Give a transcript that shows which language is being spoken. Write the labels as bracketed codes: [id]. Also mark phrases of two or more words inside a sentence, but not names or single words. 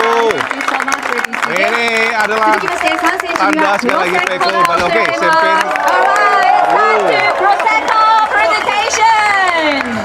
[en] Thank you so much, ladies and gentlemen. [id] Ini adalah [ja] 続きまして3選手に [id] tanda [ja] は [id] sekali lagi Prosecco Peko. [ja] の [id] Oke, [ja] お知らせ [id] champagne. [en] ます。Alright, time to Prosecco presentation.